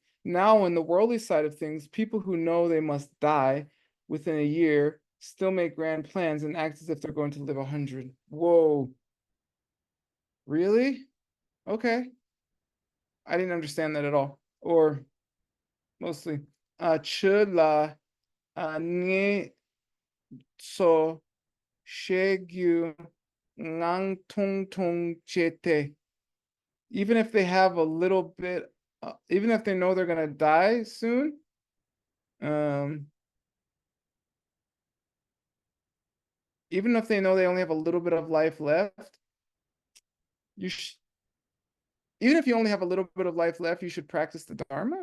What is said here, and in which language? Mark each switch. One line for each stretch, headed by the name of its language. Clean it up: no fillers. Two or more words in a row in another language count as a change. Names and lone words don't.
English: Now, in the worldly side of things, people who know they must die within a year still make grand plans and act as if they're going to live 100. Whoa. Really? Okay. I didn't understand that at all. Or mostly.
Tibetan: Chula nge so shegyu ngang tung tung chete.
English: Even if they have a little bit, even if they know they're gonna die soon, even if they know they only have a little bit of life left, you even if you only have a little bit of life left, you should practice the Dharma.